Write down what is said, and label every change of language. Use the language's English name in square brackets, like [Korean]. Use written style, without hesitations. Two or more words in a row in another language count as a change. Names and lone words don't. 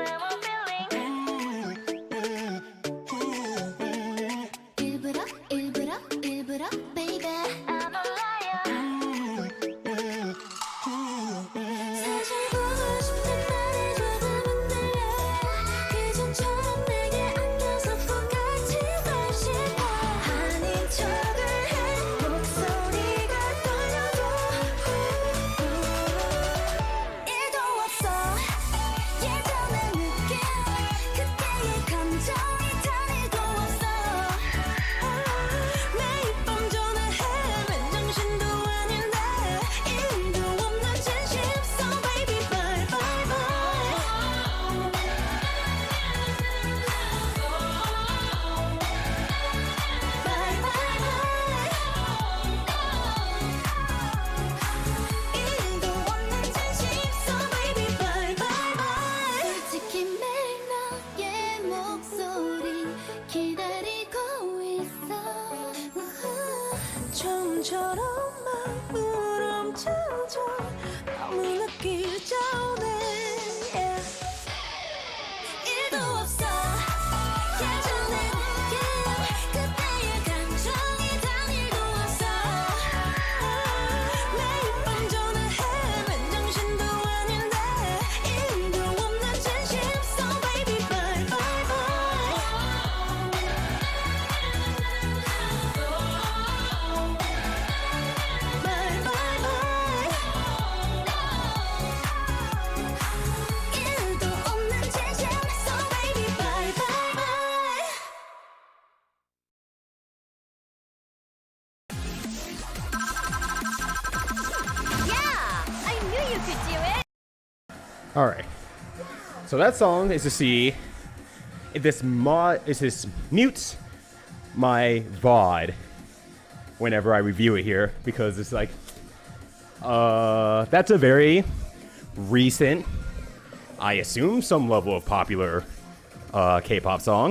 [Korean] 일부러, baby. [English] I'm a liar. [Korean] 사실 보고 싶은 말이 조금은 들려. 예전처럼 내게 안겨서 푹 같이 싶어. 아닌 척을 해. 목소리가 떨려도 일도 없어. 예전의 느낌. 그때의 감정이 단 일도 없어. 매일 밤 전화해. 맨정신도 아닌데 일도 없는 진심. [English] So baby bye bye bye. Bye bye bye. [Korean] 일도 없는 진심. [English] So baby bye bye bye. [Korean] 솔직히 매일 너의 목소리 기다리고 있어. 처음처럼 마음을 엄청져 너무 늦기 전에 일도 없어. 예전의 느낌 그때의 감정이 단 일도 없어. 매일 밤 전화해. 맨정신도 아닌데 일도 없는 진심. [English] So baby bye bye bye. Bye bye bye. [Korean] 일도 없는 진심. [English] So baby bye bye bye. Yeah, I knew you could do it. All right. So that song is to see if this mutes my VOD whenever I review it here, because it's like that's a very recent, I assume, some level of popular K-pop song.